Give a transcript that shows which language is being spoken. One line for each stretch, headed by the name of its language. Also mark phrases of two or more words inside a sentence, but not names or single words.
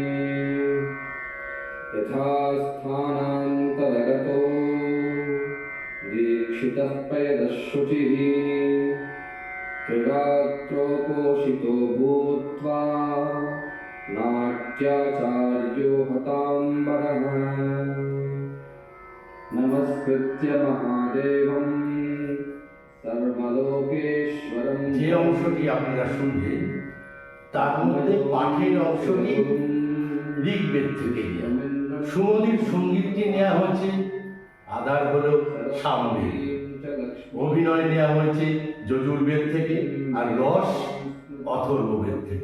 Sanskrit: यथा स्थानान्तरगतो दीक्षितः पयदः शुचिः त्रिरात्रोपोषितो भूत्वा नाट्याचार्यो हताम्बरः नमस्कृत्य महादेवं सर्वलोकेश्वरं।
Bangla: যে অংশটি আপনারা শুনলেন তার মধ্যে পাঠের অংশটি ঋগ্বেদ থেকে নেওয়া। সুমধুর সঙ্গীতটি নেওয়া হয়েছে, আধার হল সামবেদ। অভিনয় নেওয়া হয়েছে যজুর্বেদ থেকে, আর রস অথর্ববেদ থেকে।